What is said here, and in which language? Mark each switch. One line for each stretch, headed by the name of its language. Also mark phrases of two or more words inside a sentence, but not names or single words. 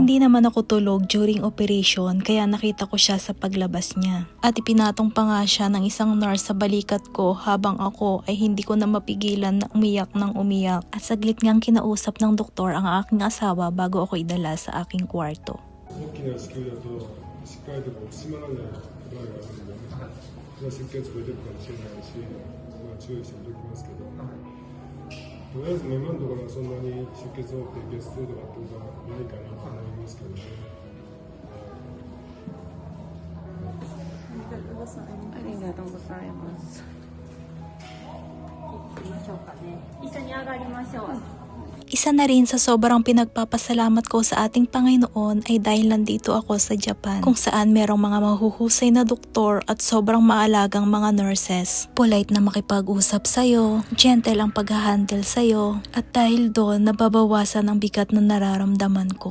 Filipino: Hindi naman ako tulog
English: during operation
Filipino: kaya nakita ko siya sa paglabas niya. At ipinatong pa nga siya ng isang nurse sa balikat ko habang ako ay hindi ko na mapigilan na umiyak ng umiyak. At saglit ngang kinausap ng doktor ang aking asawa bago ako idala sa aking kwarto.
Japanese: 大きな子宮だとしっかりと閉まらない場合があるので、出血が出るかもしれないし、注意しておきますけど、とりあえず今のところはそんなに出血多くて激痛とかってことはないかなと思いますけどね。ありがとうございます。行きましょうかね。一緒に上がりましょう。
Filipino: Isa na rin sa sobrang pinagpapasalamat ko sa ating Panginoon ay dahil nandito ako sa Japan, kung saan merong mga mahuhusay na doktor at sobrang maalagang mga nurses. Polite na makipag-usap sa'yo, gentle ang pag-handle sa'yo, at dahil doon nababawasan ang bigat na nararamdaman ko.